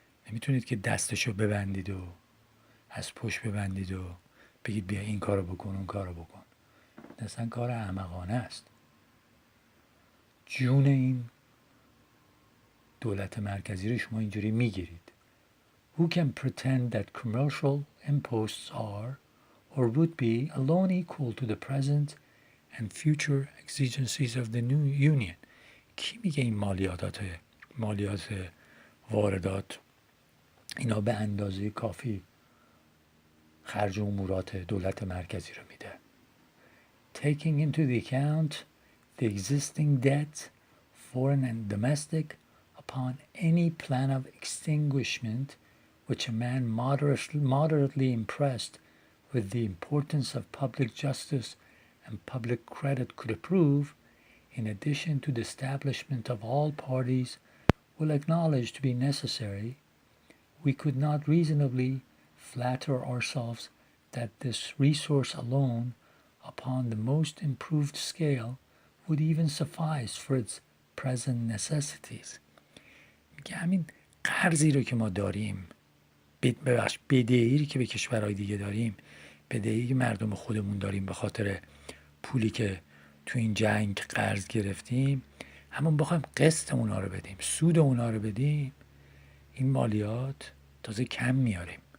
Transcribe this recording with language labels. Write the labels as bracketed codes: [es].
[fa] نمیتونید که دستشو ببندید و از پشت ببندید و بگید بیا این کارو بکن اون کارو بکن. اصلا کار احمقانه است. جون این دولت مرکزی رو شما اینجوری میگیرید. [en] Who can pretend that commercial imposts are or would be alone equal to the present and future exigencies of the new union؟ [fa] کی میگه این مالیات واردات اینا به اندازه کافی خرج امورات دولت مرکزی رو میده؟ [en] Taking into the account the existing debt, foreign and domestic, upon any plan of extinguishment which a man moderately impressed with the importance of public justice and public credit could approve, in addition to the establishment of all parties will acknowledge to be necessary, we could not reasonably flatter ourselves that this resource alone, upon the most improved scale, would even suffice for its present necessities. [fa] میگه همین قرضی رو که ما داریم، بدهی که به کشورهای دیگه داریم، بدهی که مردم خودمون داریم به خاطر پولی که تو این جنگ قرض گرفتیم، همون بخوایم قسط اونا رو بدیم، سود اونا رو بدیم، این مالیات تازه کم میاریم.